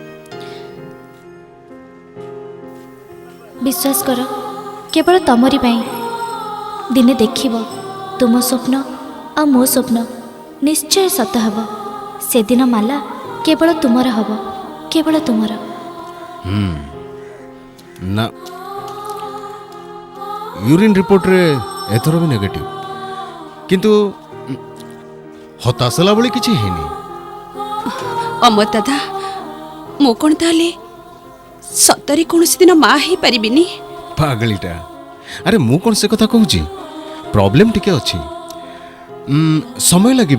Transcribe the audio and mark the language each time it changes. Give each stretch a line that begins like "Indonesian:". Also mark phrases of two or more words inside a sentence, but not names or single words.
Odia: ବିଶ୍ୱାସ କର, କେବଳ ତମରି ପାଇଁ। ଦିନେ ଦେଖିବ, ତୁମ ସ୍ୱପ୍ନ ଆଉ ମୋ ସ୍ୱପ୍ନ ନିଶ୍ଚୟ ସତ ହେବ। ସେଦିନ ମାଲା କେବଳ ତୁମର ହେବ, କେବଳ ତୁମର। ନା,
English: urine report
Odia: ରେ ଏଥର ବି ନେଗେଟିଭ, କିନ୍ତୁ ହତାଶ ହେଲା ଭଳି କିଛି ହେଇନି। ଅମର ଦାଦା ମୁଁ କ'ଣ ତାହେଲେ ସତରେ କୌଣସି ଦିନ ମା ହେଇପାରିବିନି? ପାଗଳିଟା, ଆରେ ମୁଁ କ'ଣ ସେ କଥା କହୁଛି। ପ୍ରୋବ୍ଲେମ୍ ଟିକେ ଅଛି, ସମୟ ଲାଗିବ।